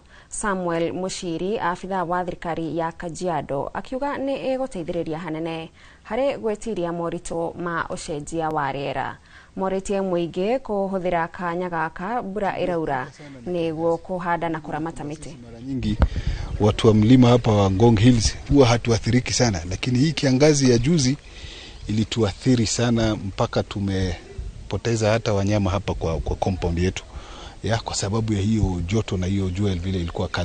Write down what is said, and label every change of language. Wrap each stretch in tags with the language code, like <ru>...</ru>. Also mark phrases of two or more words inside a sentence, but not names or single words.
<ki>Samuel Mushiri, afitha wa thirikari ya Kajiado, akiuga ni eguteithiriria hanene hari gwetiria morito ma ucenjia wa riera. Moritie muingi kuhuthira kanya gaka mbura iraura niguo kuhanda na kuramata miti.</ki> <sw>Mara nyingi watu wa mlima hapa wa Ngong Hills huwa hatuathiriki sana, lakini hii kiangazi ya juzi ilituathiri sana mpaka tumepoteza hata wanyama hapa kwa compound yetu. Kwa sababu ya hiyo joto na hiyo jua vile ilikuwa kali.</sw>